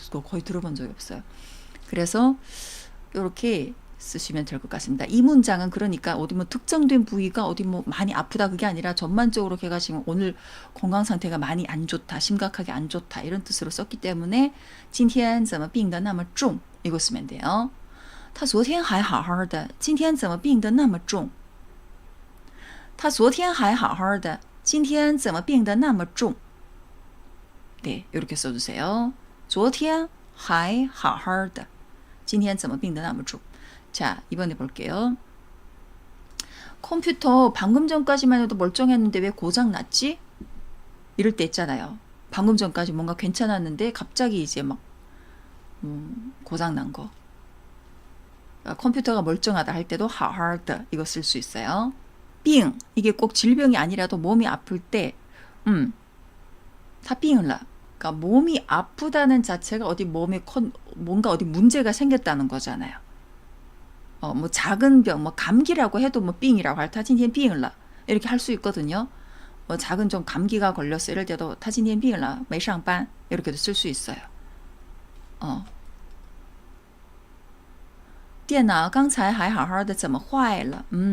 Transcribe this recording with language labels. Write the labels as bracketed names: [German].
[Korean] 거의 들어본 적이 없어요. 그래서 이렇게 쓰시면 될 것 같습니다. 이 문장은 그러니까 어디 뭐 특정된 부위가 어디 뭐 많이 아프다 그게 아니라 전반적으로 걔가 지금 오늘 건강 상태가 많이 안 좋다, 심각하게 안 좋다 이런 뜻으로 썼기 때문에 [Chinese] 今天怎么病得那么重 [Korean] 이거 쓰면 돼요. [Chinese] 他昨天还好好的今天怎么病得那么重他昨天还好好的今天怎么病得那么重 [Korean] 네, 이렇게 써주세요. [Chinese] 昨天还好好的今天怎么病得那么重 [Korean] 자, 이번에 볼게요. 컴퓨터 방금 전까지만 해도 멀쩡했는데 왜 고장 났지? 이럴 때 있잖아요. 방금 전까지 뭔가 괜찮았는데 갑자기 이제 막 고장 난 거. 그러니까 컴퓨터가 멀쩡하다 할 때도 好好的 이거 쓸 수 있어요. 빙 이게 꼭 질병이 아니라도 몸이 아플 때 다 빙을 나. 그러니까 몸이 아프다는 자체가 어디 몸에 뭔가 어디 문제가 생겼다는 거잖아요. 뭐 작은 병, 뭐 감기라고 해도 뭐 빙이라고 할 타진티엔 빙을 이렇게 할 수 있거든요. 뭐 작은 좀 감기가 걸렸어 이럴 때도 타진티엔 빙을 [Chinese] 没上班 [Korean] 이렇게도 쓸 수 있어요. [Chinese] 电脑刚才还好好的怎么坏了?